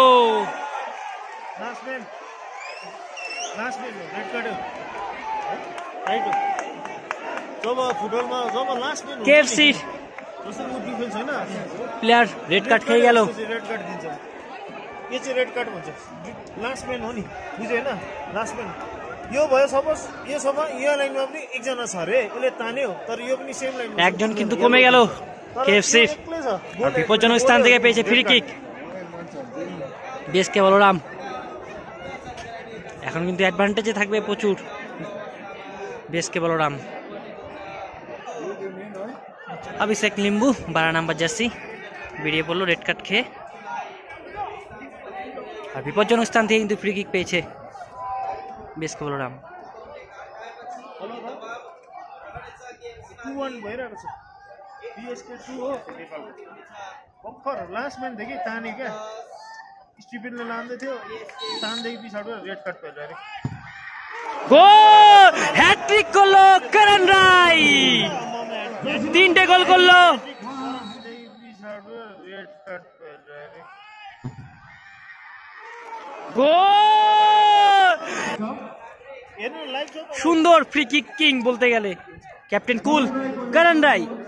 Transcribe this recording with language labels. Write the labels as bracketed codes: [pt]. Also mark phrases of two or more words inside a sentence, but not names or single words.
[ne] केएफसी [en] player red card [ne] खेल गयो। [en] red card [ne] दिन्छ, यो चाहिँ [en] red card [ne] भन्छ। [en] last man [ne] हो नि, बुझ्यो हैन? [en] last man [ne] यो भयो। सपोज यो सभा यो लाइनमा पनि एकजना छ रे, उसले तान्यो, तर यो पनि [en] same line [bn] একজন কিন্তু কমে গেল কেএফসি। আর বিপজ্জনক স্থান থেকে পেয়েছে [en] free kick [bn] বিএসকে বলরাম। এখন কিন্তু অ্যাডভান্টেজে থাকবে প্রচুর বিএসকে বলরাম। অভিষেক লিম্বু 12 [en] number jersey [bn] বেরিয়ে পড়লো [en] red card [bn] খেয়ে। আর বিপজ্জনক স্থান থেকে কিন্তু [en] free kick [bn] পেয়েছে বিএসকে বলরাম। [ne] 2-1 भइरहेको छ। बीएसके 2 हो भर्खर [en] last man [ne] देखि ताने क्या, स्टिफेनले लाँदै थियो, तानदेखि पछाडि [en] red card [ne] पाइयो अरे। [bn] গোল, হ্যাট্রিক করলো করণ রায়, 3টে গোল করলো। [en] red card [ne] पाइयो अरे। [bn] গোল, [ne] हेर्नु लाइभ छ। [bn] সুন্দর [en] free kick king [bn] বলতে গেলে [en] captain cool [bn] করণ রায়।